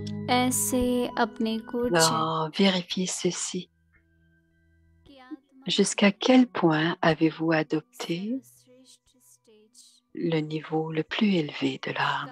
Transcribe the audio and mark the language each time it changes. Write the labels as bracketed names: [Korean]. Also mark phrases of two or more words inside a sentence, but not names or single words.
[Hindi] ऐसे अपने को चेक [French] Alors, vérifiez ceci. [Hindi] कि आत्मा [French] Jusqu'à quel point avez-vous adopté [Hindi] सर्वश्रेष्ठ स्टेज [French] le niveau le plus élevé de l'âme?